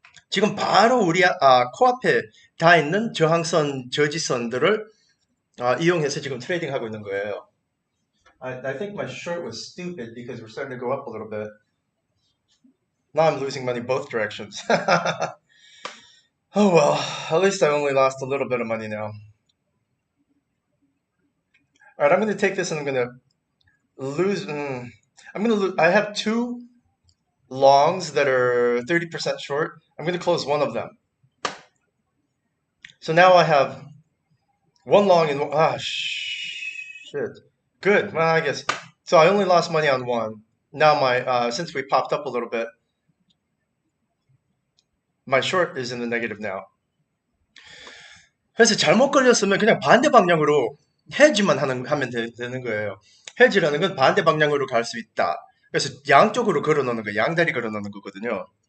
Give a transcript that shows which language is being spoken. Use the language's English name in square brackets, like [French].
[Korean] 지금 바로 우리 코앞에 다 있는 저항선, 저지선들을 이용해서 지금 트레이딩하고 있는 거예요. [English] I think my short was stupid because we're starting to go up a little bit. Now I'm losing money both directions. Oh well, at least I only lost a little bit of money now. All right, I'm going to take this and I'm going to lose. I have two longs that are 30% short. I'm going to close one of them. So now I have one long and shit. Good. Well, I guess. So I only lost money on one. Now my since we popped up a little bit, my short is in the negative now. [Korean] 그래서 잘못 걸렸으면 그냥 반대 방향으로 헤지만 하면 되는 거예요. 헤지라는 건 반대 방향으로 갈 수 있다. 그래서 양쪽으로 걸어 놓는 거, 양다리 걸어 놓는 거거든요.